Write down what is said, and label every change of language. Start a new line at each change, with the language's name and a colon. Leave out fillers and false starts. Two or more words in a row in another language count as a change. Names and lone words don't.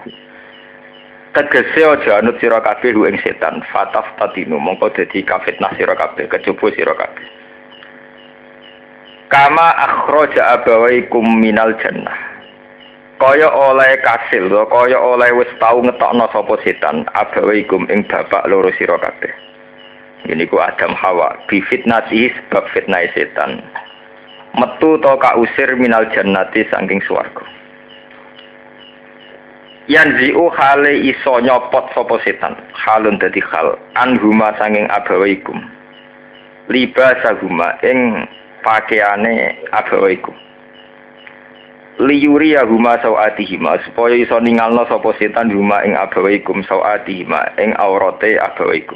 Javanese: Tegese aja anut sira kabeh ing setan
Arabic: fataf tatinu
Javanese: mongko dadi kafitnah sira kabeh kecoba sira kabeh.
Arabic: Kama akhraja abawaikum minal jannah.
Javanese: Kaya oleh kasil, kaya oleh wis tau ngetokno sapa setan abawaikum ing bapak loro sira kabeh. Ini ku Adam Hawa
Arabic: bi fitnati
Javanese: sebab fitnah setan. Metu to
Arabic: kausir minal jannati
Javanese: saking swarga. Yanzi'u hale iso nyopot sapa setan. Halun dadi
Arabic: hal anhuma
Javanese: saking abawaikum. Libasahuma ing pakaiane abawaikum
Arabic: liyuri huma sawatihima
Javanese: supaya iso ningalno sapa setan huma ing abawaikum sawatihima ing aurate abawaikum.